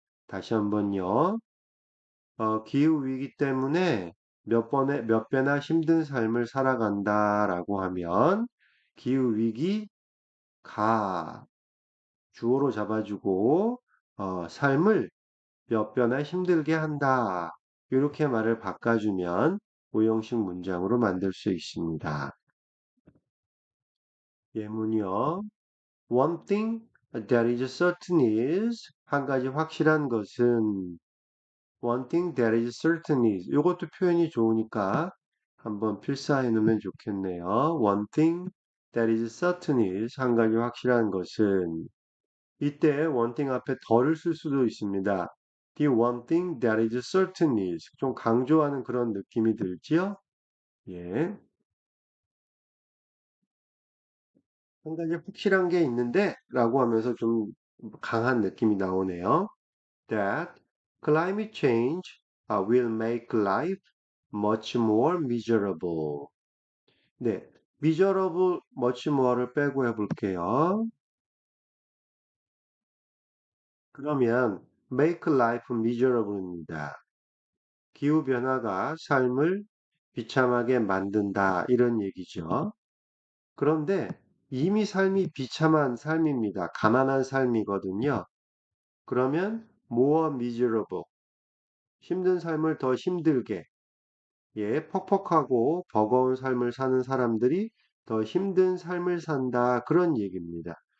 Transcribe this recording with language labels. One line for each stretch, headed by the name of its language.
Korean: 다시 한번요. 기후 위기 때문에 몇 배나 힘든 삶을 살아간다라고 하면 기후 위기가 주어로 잡아주고 삶을 몇 배나 힘들게 한다. 이렇게 말을 바꿔주면 오형식 문장으로 만들 수 있습니다. 예문이요.
English: One thing that is certain is
Korean: 한 가지 확실한 것은
English: one thing that is certain is
Korean: 이것도 표현이 좋으니까 한번 필사해 놓으면 좋겠네요.
English: One thing that is certain is
Korean: 한 가지 확실한 것은 이때 one thing 앞에 덜을 쓸 수도 있습니다.
English: The one thing that is certain is
Korean: 좀 강조하는 그런 느낌이 들지요? 예. 한 가지 확실한 게 있는데 라고 하면서 좀 강한 느낌이 나오네요.
English: That climate change will make life much more miserable.
Korean: 네. miserable, much more를 빼고 해볼게요. 그러면
English: make life miserable
Korean: 입니다. 기후변화가 삶을 비참하게 만든다. 이런 얘기죠. 그런데 이미 삶이 비참한 삶입니다. 가난한 삶이거든요. 그러면 more miserable, 힘든 삶을 더 힘들게, 예, 퍽퍽하고 버거운 삶을 사는 사람들이 더 힘든 삶을 산다. 그런 얘기입니다.